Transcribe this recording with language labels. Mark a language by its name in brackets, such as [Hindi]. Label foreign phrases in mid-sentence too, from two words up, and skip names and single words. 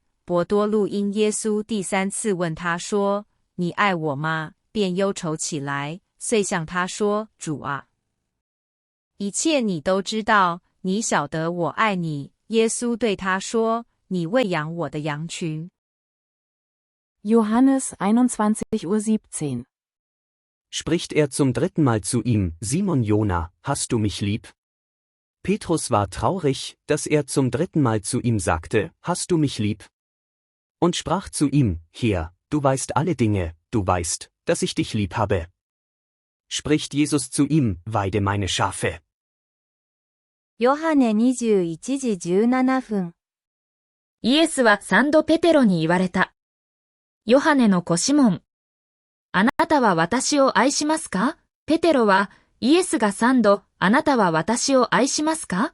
[Chinese] 伯多禄因耶稣第三次问他说，你爱我吗？便忧愁起来，遂向他说，主啊，一切你都知道，你晓得我爱你。耶稣对他说，你喂养我的羊群。 [German] Johannes 21:17 Spricht er zum dritten Mal zu ihm, Simon Jona, hast du mich lieb? Petrus war traurig, dass er zum dritten Mal zu ihm sagte, hast du mich lieb? Und sprach zu ihm, Herr, du weißt alle Dinge, du weißt, dass ich dich lieb habe. Spricht Jesus zu ihm, weide meine Schafe. [Japanese] ヨハネ21時17分。イエスは三度ペテロに言われた。ヨハネの子シモン。あなたは私を愛しますか？ペテロは、イエスが三度、あなたは私を愛しますか？